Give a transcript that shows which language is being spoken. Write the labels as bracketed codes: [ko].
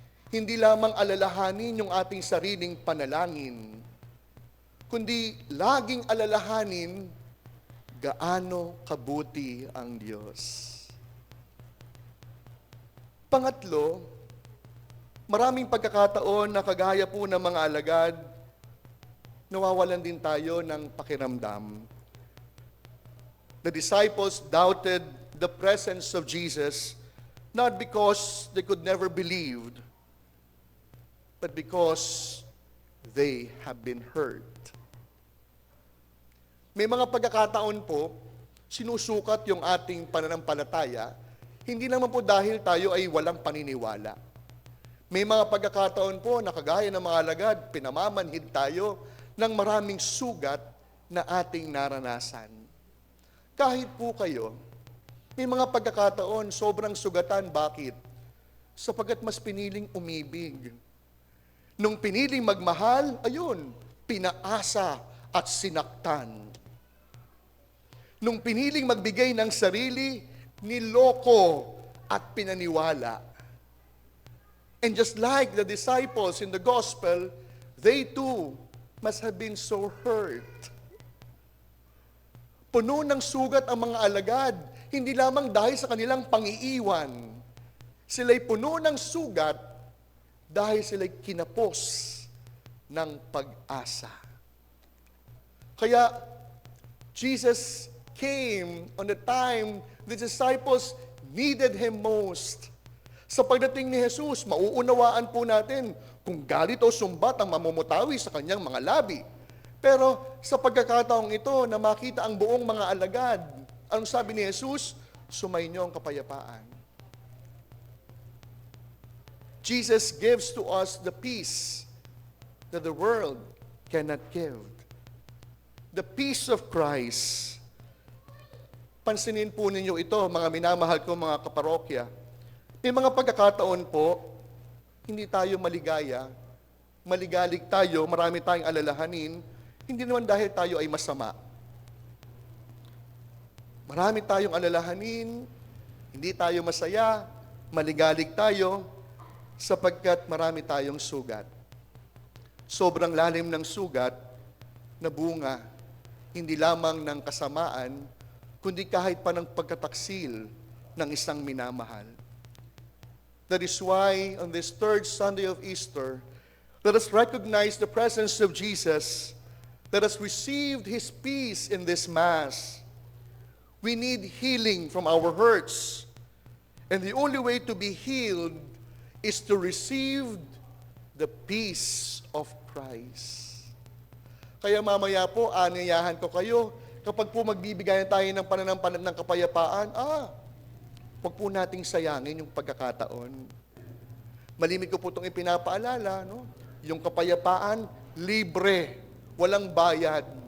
[tl] Hindi lamang alalahanin yung ating sariling panalangin, kundi laging alalahanin gaano kabuti ang Diyos. Pangatlo, maraming pagkakataon na kagaya po ng mga alagad, nawawalan din tayo ng pakiramdam. [en] The disciples doubted the presence of Jesus not because they could never believed, but because they have been hurt. [tl] May mga pagkakataon po, sinusukat yung ating pananampalataya, hindi naman po dahil tayo ay walang paniniwala. May mga pagkakataon po na kagaya ng mga alagad, pinamamanhid tayo ng maraming sugat na ating naranasan. Kahit po kayo, may mga pagkakataon sobrang sugatan. Bakit? Sapagkat mas piniling umibig. Nung piniling magmahal, ayun, pinaasa at sinaktan. Nung piniling magbigay ng sarili, niloko at pinaniwala. [en] And just like the disciples in the gospel, they too must have been so hurt. [tl] Puno ng sugat ang mga alagad, hindi lamang dahil sa kanilang pang-iiwan. Sila'y puno ng sugat dahil sila'y kinapos ng pag-asa. Kaya, [en] Jesus came on the time the disciples needed Him most. [tl] Sa pagdating ni Jesus, mauunawaan po natin kung galit o sumbat ang mamumutawi sa kanyang mga labi. Pero sa pagkakataong ito na makita ang buong mga alagad, anong sabi ni Jesus? Sumainyo ang kapayapaan. [en] Jesus gives to us the peace that the world cannot give. The peace of Christ. [tl] Pansinin po ninyo ito, mga minamahal ko mga kaparokya. May mga pagkakataon po, hindi tayo maligaya, maligalig tayo, marami tayong alalahanin, hindi naman dahil tayo ay masama. Marami tayong alalahanin, hindi tayo masaya, maligalig tayo, sapagkat marami tayong sugat. Sobrang lalim ng sugat na bunga, hindi lamang ng kasamaan, kundi kahit pa ng pagkataksil ng isang minamahal. [en] That is why on this third Sunday of Easter, let us recognize the presence of Jesus that has received His peace in this Mass. We need healing from our hurts. And the only way to be healed is to receive the peace of Christ. [tl] Kaya mamaya po, anayahan ko kayo, kapag po magbibigayan tayo ng pananampalatayang ng kapayapaan, huwag po nating sayangin yung pagkakataon. Malimit ko po itong ipinapaalala, no? Yung kapayapaan, libre, walang bayad.